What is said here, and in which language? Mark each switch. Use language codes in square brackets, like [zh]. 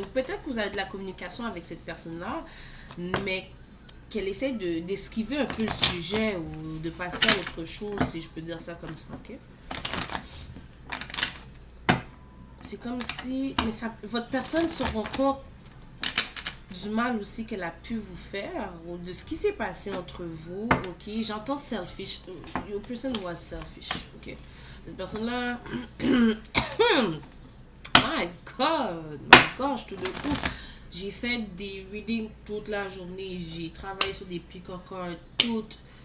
[fr] Ou peut-être que vous avez de la communication avec cette personne-là, mais qu'elle essaie d'esquiver un peu le sujet ou de passer à autre chose, si je peux dire ça comme ça, ok? C'est comme si... Mais ça, votre personne se rend compte du mal aussi qu'elle a pu vous faire, ou de ce qui s'est passé entre vous, ok? J'entends selfish. [en] Your person was selfish, ok? [fr] Cette personne-là... [en] my gosh, [fr] tout de coup, j'ai fait des readings toute la journée, j'ai travaillé sur des pick-up-cards, toute...